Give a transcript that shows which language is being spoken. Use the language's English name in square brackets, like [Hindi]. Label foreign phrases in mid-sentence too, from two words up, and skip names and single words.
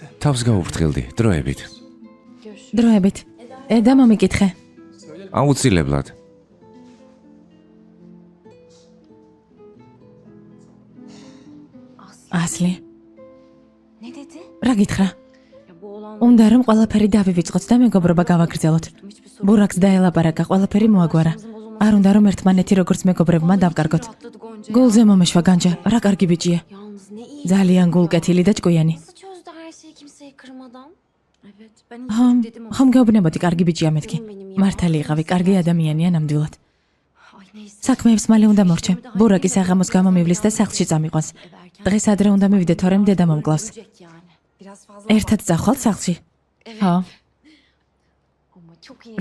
[Georgian] თავს გაუფრთხილდი, დროებით. [Turkish] Görüşürüz. [Georgian] დროებით. ედა მომიკითხე. აუცილებლად. ასლი, [Turkish] Ne dedi? [Georgian] რა გითხრა? [Turkish] Ya bu olan [Georgian] უნდა რომ ყველაფერი დავივიწყოთ და მეგობრობა გავაგრძელოთ. [Turkish] hiçbir sorun. [Georgian] ბურაკს დაელაპარაკა, ყველაფერი მოაგვარა. არ უნდა რომ ერთმანეთი როგორც მეგობრებმა დავკარგოთ. [Turkish] Rahatladı Gonca. [Georgian] გულზე მომეშვა განჯა, რა კარგი ბიჭია. [Turkish] Yalnız ne iyi. [Georgian] ძალიან გულკეთილი და ჭკვიანი. [Turkish] Nasıl çözdü her şeyi kimseyi kırmadan? Evet. Ben [Georgian] ხომ, [Turkish] hiç dedim ama. [Georgian] ხომ გეუბნებოდი კარგი ბიჭია მეთქი. მართალი იყავი, კარგი ადამიანია ნამდვილად. [Turkish] Ay neyse. [Georgian] საქმეებს მალე უნდა მორჩე. ბურაკი საღამოს გამომივლის და სახლში წამიყვანს. დღეს ადრე უნდა მივიდე, თორემ დედა მომკლავს. [Turkish] Ölecek yani. Biraz fazla. [Georgian] ერთად წახვალთ სახლში? [Turkish] Evet. [Georgian] ხო. [Turkish] Ama çok iyi.